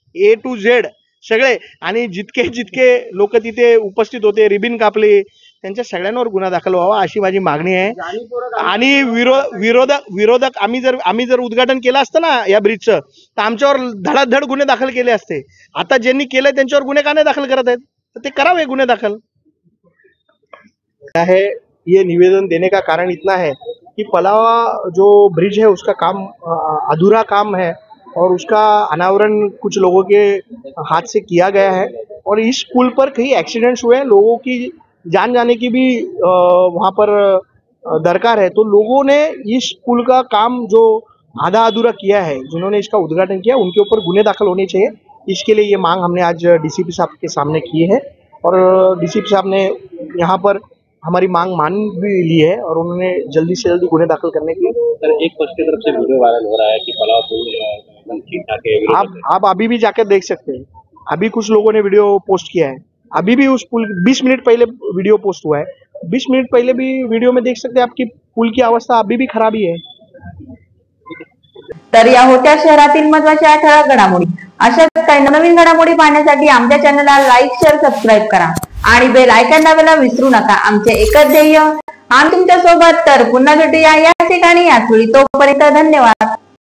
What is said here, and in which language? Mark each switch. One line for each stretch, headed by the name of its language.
Marathi: A to Z सगळे, आणि जितके लोक तिथे उपस्थित होते, रिबिन कापले, त्यांच्या सगळ्यांवर गुन्हा दाखल व्हावा अशी माझी मागणी आहे. आणि विरोधक आम्ही जर उद्घाटन केलं असतं ना या ब्रिजचं तर आमच्यावर धडाधड गुन्हे दाखल केले असते. आता ज्यांनी केलंय त्यांच्यावर गुन्हे का नाही दाखल करत आहेत? तर ते करावे गुन्हे दाखल.
Hindi: है ये निवेदन देने का कारण इतना है कि पलावा जो ब्रिज है उसका काम अधूरा काम है और उसका अनावरण कुछ लोगों के हाथ से किया गया है और इस पुल पर कई एक्सीडेंट्स हुए हैं. लोगों की जान जाने की भी वहाँ पर दरकार है. तो लोगों ने इस पुल का काम जो आधा अधूरा किया है, जिन्होंने इसका उद्घाटन किया, उनके ऊपर गुन्हे दाखल होने चाहिए. इसके लिए ये मांग हमने आज डीसीपी साहब के सामने की है और डीसीपी साहब ने यहाँ पर हमारी मांग मान भी ली है और उन्होंने जल्दी से जल्दी गुन्हे दाखल करने की. सर, एक पक्ष की तरफ से वीडियो वायरल हो रहा है कि पलाव पुल ठीक ठाक है. आप अभी भी जाकर देख सकते हैं. अभी कुछ लोगों ने वीडियो पोस्ट किया है. अभी भी उस पुल 20 मिनट पहले वीडियो पोस्ट हुआ है. 20 मिनट पहले भी वीडियो में देख सकते हैं आपकी पुल की अवस्था अभी भी खराब ही है.
Marathi: तर या होत्या शहरातील महत्त्वाच्या ठळक घडामोडी. अशाच काही नवीन घडामोडी पाहण्यासाठी आमच्या चॅनलला लाईक, शेअर, सबस्क्राईब करा आणि बेल आयकॉन दाबायला विसरू नका. आमचे एकच ध्येय आम्ही तुमच्या सोबत. तर पुन्हा भेटूया या ठिकाणी याच वेळी. तोपर्यंत धन्यवाद.